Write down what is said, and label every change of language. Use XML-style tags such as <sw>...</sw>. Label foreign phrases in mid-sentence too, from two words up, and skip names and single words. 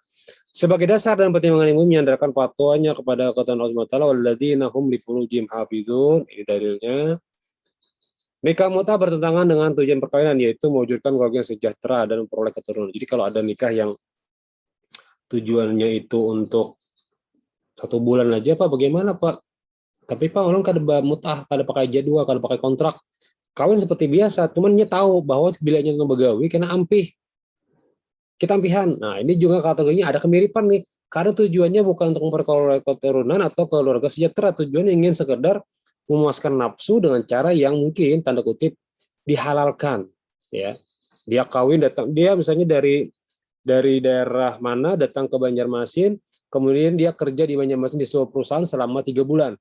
<id>Sebagai dasar dan pertimbangan ilmu menyandarkan fatwanya kepada ketentuan Allah</id> <ar>سبحانه وتعالى والذين هم لفروجهم حافظون.</ar> <id>Ini dalilnya. Nikah mut'ah bertentangan dengan tujuan perkawinan, yaitu mewujudkan keluarga yang sejahtera dan memperoleh keturunan. Jadi kalau ada nikah yang tujuannya itu untuk 1 bulan aja, Pak, bagaimana, Pak?</id> <bjn>Tapi Pak, orang kada mut'ah, kada pakai jadwal, kada pakai kontrak. Kawin seperti biasa, cuman dia tahu bahwa bila nya begawi kena ampih. Kita ampihan.</bjn> <id>Nah, ini juga kategorinya ada kemiripan nih. Karena tujuannya bukan untuk memperoleh keturunan atau keluarga sejahtera, tujuannya ingin sekedar memuaskan nafsu dengan cara yang mungkin tanda kutip dihalalkan, ya. Dia kawin datang, dia misalnya dari daerah mana datang ke Banjarmasin, kemudian dia kerja di Banjarmasin di sebuah perusahaan selama 3 bulan.</id>